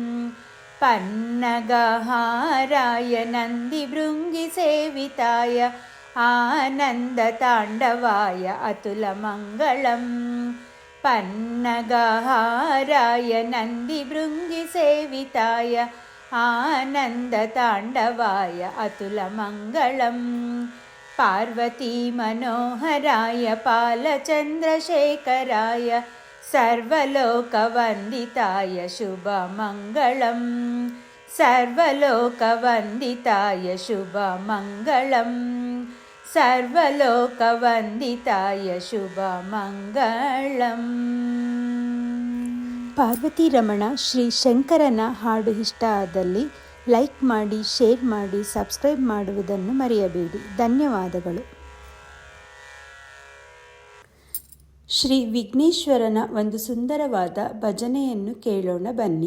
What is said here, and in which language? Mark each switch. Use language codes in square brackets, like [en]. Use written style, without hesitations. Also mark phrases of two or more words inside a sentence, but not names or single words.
[sa] ಪನ್ನಗಹಾರಾಯ ನಂದಿಭೃಂಗಿಸೇವಿತಾಯ ಆನಂದತಾಂಡವಾಯ ಅತುಲಮಂಗಳಂ. ಪನ್ನಗಹಾರಾಯ ನಂದಿಭೃಂಗಿಸೇವಿತಾಯ आनन्दताण्डवाय अतुलमङ्गलं पार्वती मनोहराय बालचन्द्रशेखराय सर्वलोकवन्दिताय शुभमङ्गलं सर्वलोकवन्दिताय शुभमङ्गलं सर्वलोकवन्दिताय शुभमङ्गलम्. [kn] ಪಾರ್ವತಿ ರಮಣ ಶ್ರೀ ಶಂಕರನ ಹಾಡು ಇಷ್ಟ ಆದಲ್ಲಿ ಲೈಕ್ ಮಾಡಿ, ಶೇರ್ ಮಾಡಿ, ಸಬ್ಸ್ಕ್ರೈಬ್ ಮಾಡುವುದನ್ನು ಮರೆಯಬೇಡಿ. ಧನ್ಯವಾದಗಳು. ಶ್ರೀ ವಿಘ್ನೇಶ್ವರನ ಒಂದು ಸುಂದರವಾದ ಭಜನೆಯನ್ನು ಕೇಳೋಣ ಬನ್ನಿ.